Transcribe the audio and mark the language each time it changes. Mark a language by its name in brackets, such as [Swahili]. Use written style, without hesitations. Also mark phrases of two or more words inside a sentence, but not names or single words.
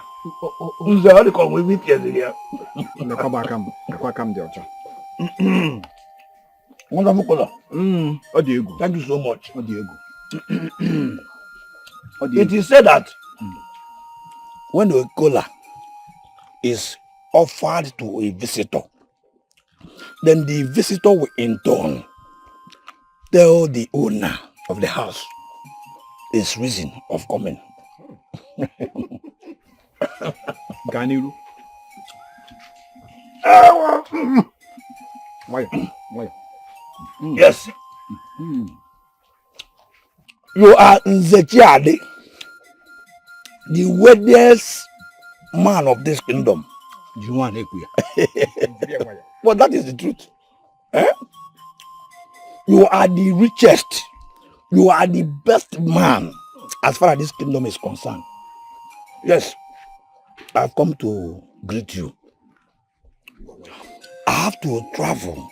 [Igbo] Nze ọ dị ka onwe ebe itinyeziri ya. Akwa dị ọcha. [English] Wonderful color. [Igbo] Ọ dị egwu. [English] Thank you so much. [Igbo] Ọ dị egwu. [English] It is said that when a cola is offered to a visitor, then the visitor will in turn tell the owner of the house his reason of coming. [Igbo] Gaa n'iru. Nwayọ. [English] Yes. You are Nzechiade, the wealthiest man of this kingdom. You want to [Igbo] ekwu ya. [English] But that is the truth. Eh? You are the richest. You are the best man as far as this kingdom is concerned. Yes, I've come to greet you. I have to travel.